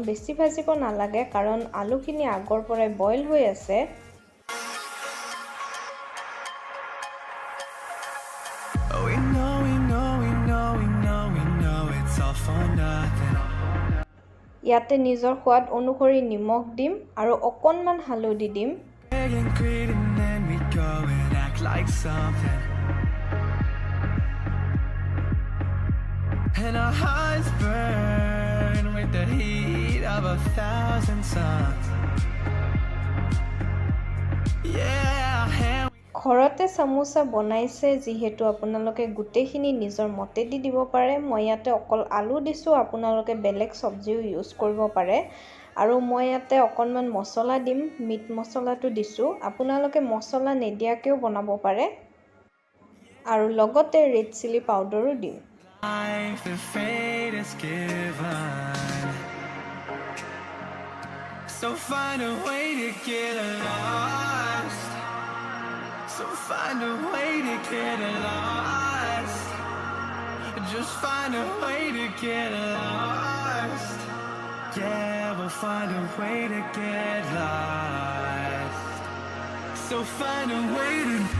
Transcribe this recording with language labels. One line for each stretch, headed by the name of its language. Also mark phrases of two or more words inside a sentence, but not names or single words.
Assamese: বেছি ভাজিব নালাগে কাৰণ আলুখিনি আগৰ পৰাই বইল হৈ আছে। ইয়াতে নিজৰ সোৱাদ অনুসৰি নিমখ দিম আৰু অকণমান হালধি দিম।
English: And our hearts burn with the heat of 1,000 suns. Yeah.
Assamese: ঘৰতে সামোসা বনাইছে যিহেতু আপোনালোকে গুটেখিনি নিজৰ মতে দি দিব পাৰে। মই ইয়াতে অকল আলু দিছো, আপোনালোকে বেলেগ সবজিও ইউজ কৰিব পাৰে। আৰু মই ইয়াতে অকণমান মছলা দিম, মিট মছলাটো দিছো। আপোনালোকে মছলা নেদিয়াকেও বনাব পাৰে আৰু লগতে
English: red chili powder
Assamese: দিম।
English: Life the fate is given, so find a way to get lost. So find a way to get lost. Just find a way to get lost. Yeah, we'll find a way to get lost. So find a way to